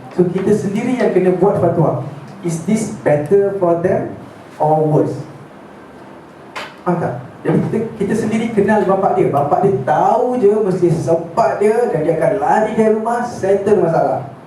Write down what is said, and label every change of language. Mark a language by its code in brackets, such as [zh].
[ms] So kita sendiri yang kena buat fatwa. [en] Is this better for them or worse? [ms] Faham tak? Jadi kita sendiri kenal bapak dia. Bapak dia tahu je mesti sempat dia, dan dia akan lari dari rumah, settle masalah.